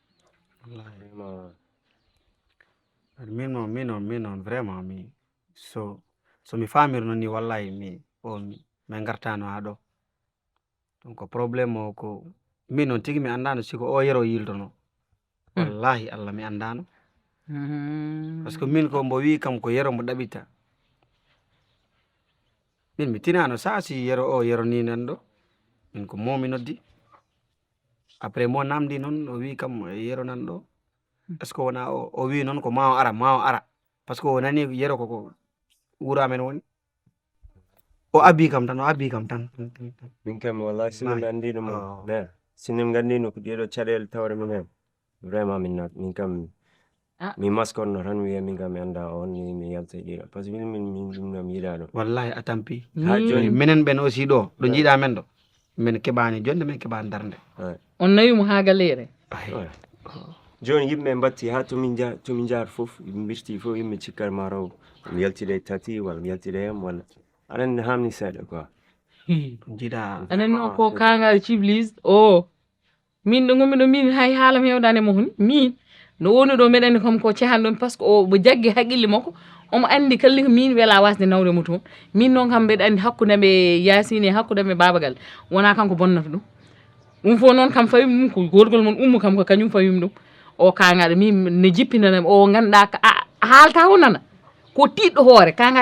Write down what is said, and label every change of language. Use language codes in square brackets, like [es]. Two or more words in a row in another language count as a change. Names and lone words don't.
[ff] min on vraiment mi so mi famirno ni wallahi mi gartano ha ɗo [fr] donc probléme [ff] o ko min on tigui mi andano siko o yero yiltono wallahi Allah mi andano [fr] par ce que [ff] min ko mbo wi kam ko yero mo ɗaɓita min mi tinano si yero o yero ni nan ɗo min ko momi noddi après mo namdi noon o wi kam yero nan ɗo [fr] est ce que [ff] wona o wi noon ko ma o ara [fr] par ce que [ff] o nani yero koko wuro amen woni o abbi kam tan min kam wallahi sino mi andino mo ne sino mi gandino ko ɗeɗo caɗele tawre men hen vraiment min kam mi maskonno tan wiya min kam mi anda on ni mi yalta e ɗiɗo [fr] par ce que [ff] min ɗum mi yiɗa ɗo wallahi a tampi ha joni minen ɓen aussi ɗo jiiɗa men ɗo min keɓani jonde min keɓani darde on nawimo ha galere joni yimɓe batti ha tomin jaar foof yimɓe birti fof yimɓe cikkata ma raw mi yaltide tati walla mi yaltide yam walla aɗa andi hamni seeɗa quoi jiiɗa anan o ko kangal ciblis o min ɗo gommi ɗo min hay haalam hewdani mo honi min no woni ɗo meɗen kam ko cehan ɗon [fr] par ce que [ff] o mo jaggi haqqille makko omo andi kalli ko min wela wasde nawde mo toon min noon kam mbeɗa andi hakkude me Yasine hakkude me babagal wona kanko bonnata ɗum fof noon kam fawimi ɗum ko gorgol mon ummu kam ko kañum fawimi ɗum o kangaɗo min ne jippinanami o ganduɗa ko a haalta o nana ko tiɗɗo hoore kanga